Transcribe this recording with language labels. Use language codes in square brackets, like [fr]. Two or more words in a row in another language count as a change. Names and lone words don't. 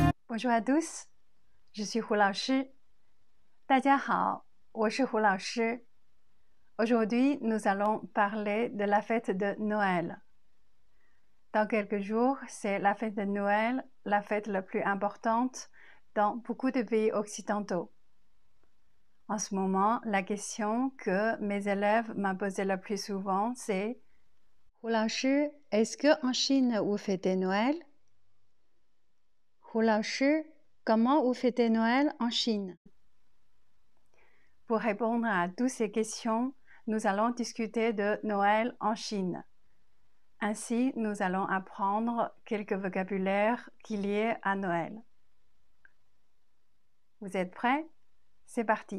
[fr] Bonjour à tous, je suis Hu 老师。 [zh] 大家好，我是胡老师。 [fr] Aujourd'hui, nous allons parler de la fête de Noël. Dans quelques jours, c'est la fête de Noël, la fête la plus importante dans beaucoup de pays occidentaux. En ce moment, la question que mes élèves m'ont posée le plus souvent, c'est Hu 老师, est-ce qu'en Chine vous fêtez Noël? Hu 老师, comment vous fêtez Noël en Chine? Pour répondre à toutes ces questions, nous allons discuter de Noël en Chine. Ainsi, nous allons apprendre quelques vocabulaires liés à Noël. Vous êtes prêts? C'est parti.